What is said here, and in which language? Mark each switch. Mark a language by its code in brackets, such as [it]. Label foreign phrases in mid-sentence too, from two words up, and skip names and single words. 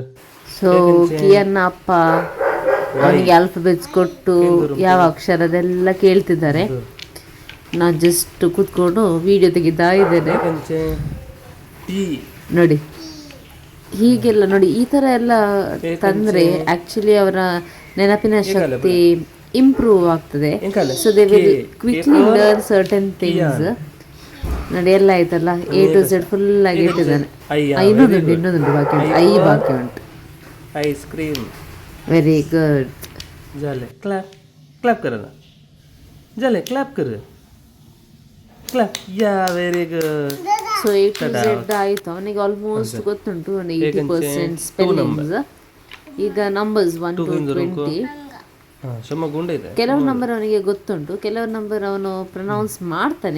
[kn] ಸೊ ಕಿಯನ್ನ ಅಪ್ಪ ಅವನಿಗೆ ಆಲ್ಫಾಬೆಟ್ಸ್ ಕೊಟ್ಟು ಯಾವ ಅಕ್ಷರದೆಲ್ಲ ಕೇಳ್ತಿದ್ದಾರೆ. ನಾನು ಜಸ್ಟ್ ಕೂತ್ಕೊಂಡು ವಿಡಿಯೋ ತೆಗಿತಾ ಇದ್ದೇನೆ. ನೋಡಿ ಹೀಗೆಲ್ಲ ನೋಡಿ ಈ ಥರ ಎಲ್ಲ ತಂದರೆ ಆ್ಯಕ್ಚುಲಿ ಅವರ ನೆನಪಿನ ಶಕ್ತಿ ಇಂಪ್ರೂವ್ ಆಗ್ತದೆ. [en] so they will quickly learn certain things. [kn] ನೋಡಿ ಎಲ್ಲ ಆಯ್ತಲ್ಲ [en] A to Z [kn] ಫುಲ್ ಆಗಿ ಇಟ್ಟಿದ್ದಾನೆ. ಇನ್ನೊಂದುಂಟು ಬಾಕಿ ಉಂಟು ಐ ಬಾಕಿ ಉಂಟು. [en] ice cream very good. [mr] झाले [en] clap clap [mr] करा ना झाले क्लॅप कर [en] clap ya very good. [kn] ಸೊ [en] A to Z [kn] ಆಯಿತು ಅವನಿಗೆ ಆಲ್ಮೋಸ್ಟ್ ಗೊತ್ತುಂಟು 80% ಸ್ಪೆಲ್ಲಿಂಗ್ಸ್. ಈಗ ನಂಬರ್ಸ್ 1 to 20 ಗುಂಡ ಇದೆ. ಕೆಲವು ನಂಬರ್ ಅವನಿಗೆ ಗೊತ್ತುಂಟು, ಕೆಲವು ನಂಬರ್ ಅವನು ಪ್ರೊನೌನ್ಸ್ ಮಾಡ್ತಾನೆ.